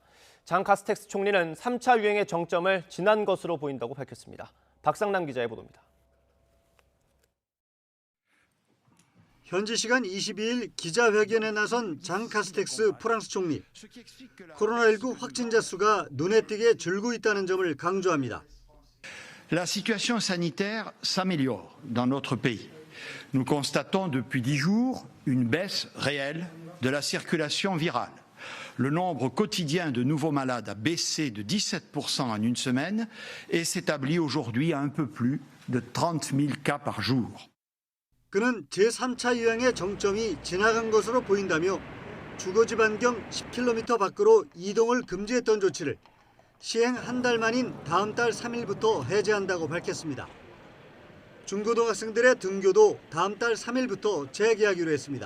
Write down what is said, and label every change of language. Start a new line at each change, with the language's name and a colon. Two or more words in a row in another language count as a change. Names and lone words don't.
Korean: 장 카스텍스 총리는 3차 유행의 정점을 지난 것으로 보인다고 밝혔습니다. 박상남 기자의 보도입니다. 현지 시간 22일 기자회견에 나선 장 카스텍스 프랑스 총리. 코로나19 확진자 수가 눈에 띄게 줄고 있다는 점을 강조합니다.
French: La situation sanitaire s'améliore dans notre pays. Nous constatons depuis 10 jours une baisse réelle de la circulation virale. Le nombre quotidien de nouveaux malades a baissé de 17% en une semaine et s'établit aujourd'hui à un peu plus de 30 000 cas par jour.
Korean: 그는 제3차 유행의 정점이 지나간 것으로 보인다며 주거지 반경 10km 밖으로 이동을 금지했던 조치를 시행 한 달 만인 다음 달 3일부터 해제한다고 밝혔습니다. 중고등학생들의 등교도 다음 달 3일부터 재개하기로 했습니다.